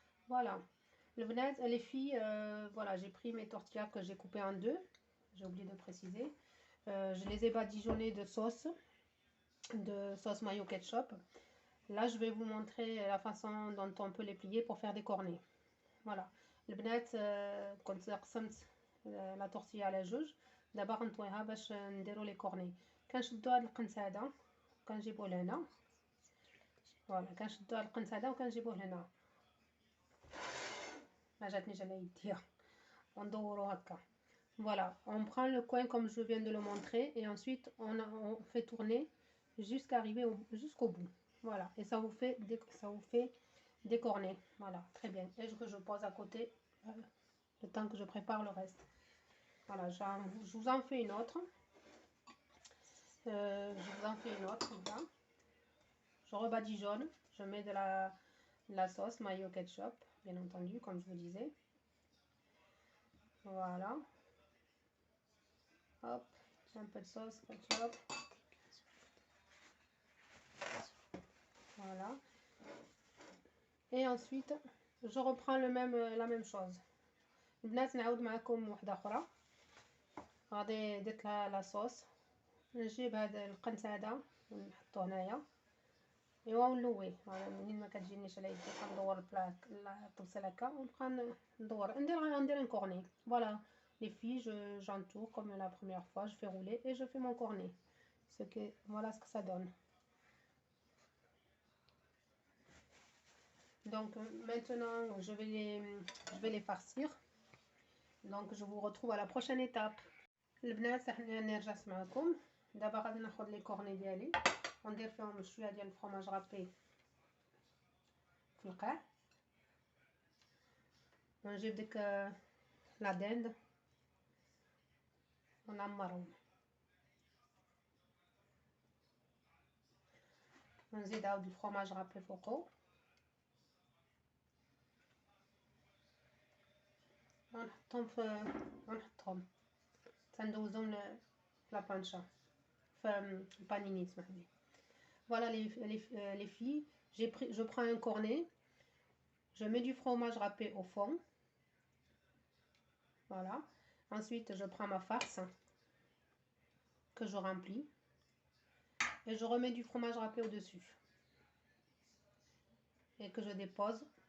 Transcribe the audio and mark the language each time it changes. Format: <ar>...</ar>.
<fr>فوالا البنات les filles, voilà, j'ai pris mes tortillas que j'ai coupées en deux, j'ai oublié de préciser. Je les ai badigeonnées de sauce mayo ketchup. Là je vais vous montrer la façon dont on peut les plier pour faire des cornets.</fr> <ar>Voilà البنات، كنت قسمت لا tortilla على جوج. دابا غنطويها باش نديرو لي كورني. كنشدو هاد القنت هذا وكنجيبوه لهنا. فوالا كنشدو هاد القنت هذا وكنجيبوه لهنا، ما جاتنيش على يديا، وندورو هكا.</ar> <fr>Voilà, on prend le coin comme je viens de le montrer et ensuite on fait tourner jusqu'au bout. Voilà, et ça vous fait des cornets. Voilà, très bien. Et que je pose à côté le temps que je prépare le reste. Voilà, je vous en fais une autre. Là. Je rebadigeonne, je mets de la sauce mayo ketchup, bien entendu, comme je vous disais. Voilà. Hop, un peu de sauce ketchup. Voilà. Et ensuite, je reprends la même chose.</fr> <ar>البنات نعاود معكم وحده اخرى. غادي درت لا صوص، نجيب هذا القنت هذا ونحطو هنايا، ايوا ونلويه. منين ما كتجينيش على يدي كندور الطبسيل هكا ونبقى ندير un cornet.</ar> <fr>Voilà les filles, j'entoure comme la première fois, je fais rouler et je fais mon cornet. Voilà ce que ça donne. Donc maintenant je vais les farcir. Donc je vous retrouve à la prochaine étape.</fr> <ar>البنات حنا نرجع معكم. دابا غادي ناخذ لي كورني ديالي وندير فيهم شويه ديال الفرماج رابي في القاع، ونجيب ديك لا دند ونعمرهم، ونزيد عاود الفرماج رابي فوقو، ونحطهم تندوزهم لا بانشا في البانيني سمحلي.</ar> <fr>Voilà les filles, je prends un cornet, je mets du fromage râpé au fond. Voilà. Ensuite, je prends ma farce que je remplis et je remets du fromage râpé au-dessus et que je dépose.</fr>